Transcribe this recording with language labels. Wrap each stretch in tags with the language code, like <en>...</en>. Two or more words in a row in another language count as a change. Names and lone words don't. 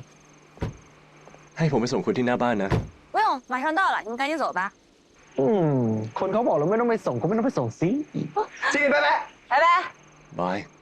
<th>ให้ผมไปส่งคุณที่หน้าบ้านนะ</th> <zh>不用，马上到了，你们赶紧走吧。</zh> <th>คนเขาบอกแล้วไม่ต้องไปส่งก็ไม่ต้องไปส่งสิจี拜拜</th> <zh>拜拜。</zh> <th>บาย</th>